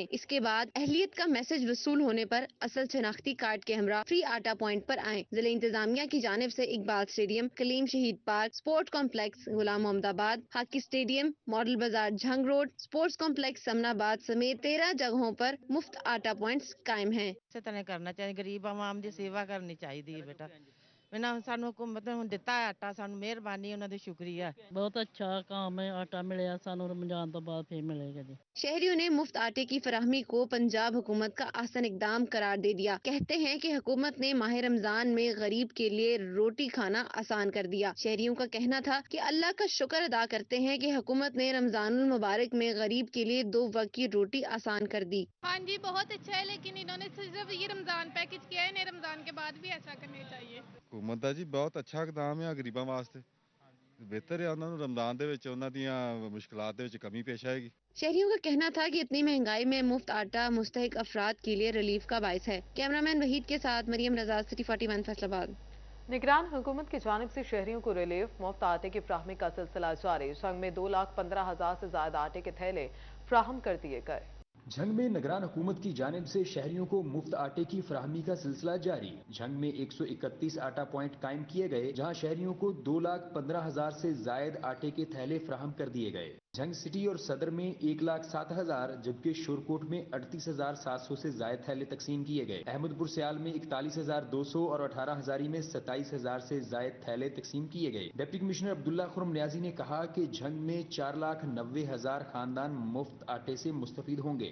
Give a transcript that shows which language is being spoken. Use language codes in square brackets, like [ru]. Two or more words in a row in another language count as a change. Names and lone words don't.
[ur] اس کے بعد اہلیت کا میسج وصول ہونے پر اصل شناختی کارڈ کے ہمراہ فری آٹا پوائنٹ پر آئیں. ضلع انتظامیہ کی جانب سے اقبال اسٹیڈیم, کلیم شہید پارک, اسپورٹ کمپلیکس غلام محمد آباد, ہاکی اسٹیڈیم, ماڈل بازار جھنگ روڈ, اسپورٹس کمپلیکس سمن آباد سمیت 13 جگہوں پر مفت آٹا پوائنٹس قائم ہیں. [pa] ਇਸੇ ਤਰ੍ਹਾਂ ਕਰਨਾ ਚਾਹੀਦਾ. ਗਰੀਬ ਆਵਾਮ ਦੀ ਸੇਵਾ ਕਰਨੀ ਚਾਹੀਦੀ ਹੈ ਬੇਟਾ. ਇਹਨਾਂ ਸਾਨੂੰ ਹੁਕੂਮਤ ਨੇ ਹੁਣ ਦਿੱਤਾ ਹੈ ਆਟਾ, ਸਾਨੂੰ [ur] ਮਿਹਰਬਾਨੀ ਉਹਨਾਂ ਦੀ ਸ਼ੁਕਰੀਆ. [pa] ਬਹੁਤ ਅੱਛਾ ਕੰਮ ਹੈ, ਆਟਾ ਮਿਲਿਆ ਸਾਨੂੰ ਰਮਜ਼ਾਨ ਤੋਂ ਬਾਅਦ ਫਿਰ ਮਿਲੇਗਾ ਜੀ. [ur] شہریوں نے مفت آٹے کی فراہمی کو پنجاب حکومت کا احسن اقدام قرار دے دیا. کہتے ہیں کہ حکومت نے ماہ رمضان میں غریب کے لیے روٹی کھانا آسان کر دیا. شہریوں کا کہنا تھا کہ اللہ کا شکر ادا کرتے ہیں کہ حکومت نے رمضان المبارک میں غریب کے لیے 2 وقت کی روٹی آسان کر دی. ہاں جی بہت اچھا ہے, لیکن انہوں نے صرف یہ رمضان پیکج کیا ہے, انہیں رمضان کے بعد بھی ایسا کرنا چاہیے. [pa] حکومت ਦਾ ਜੀ ਬਹੁਤ ਅੱਛਾ ਇਕਦਾਮ ਹੈ ਗਰੀਬਾਂ ਵਾਸਤੇ. ਬਿਹਤਰ ਹੈ ਉਹਨਾਂ ਨੂੰ ਰਮਜ਼ਾਨ ਦੇ ਵਿੱਚ ਉਹਨਾਂ ਦੀਆਂ ਮੁਸ਼ਕਲਾਂ ਦੇ ਵਿੱਚ ਕਮੀ ਪੇਸ਼ ਆਏਗੀ. [ur] شہریوں کا کہنا تھا کہ اتنی مہنگائی میں مفت آٹا مستحق افراد کے لیے ریلیف کا باعث ہے. کیمرہ مین وحید کے ساتھ مریم رضا, سٹی 41, فیصل آباد. نگران حکومت کی جانب سے شہریوں کو ریلیف مفت آٹے کی فراہمی کا سلسلہ جاری. جنگ میں 2,15,000 سے زائد آٹے کے تھیلے فراہم کر دیے گئے. جھنگ میں نگران حکومت کی جانب سے شہریوں کو مفت آٹے کی فراہمی کا سلسلہ جاری. جھنگ میں 131 آٹا پوائنٹ قائم کیے گئے, جہاں شہریوں کو 2,15,000 سے زائد آٹے کے تھیلے فراہم کر دیے گئے. جھنگ سٹی اور صدر میں 1,07,000 جبکہ شورکوٹ میں 38,700 سے زائد تھیلے تقسیم کیے گئے. احمدپور سیال میں 41,200 اور 18 ہزاری میں 27,000 سے زائد تھیلے تقسیم کیے گئے. ڈپٹی کمشنر عبداللہ خرم نیازی نے کہا کہ جھنگ میں 4,90,000 خاندان مفت آٹے سے مستفید ہوں گے.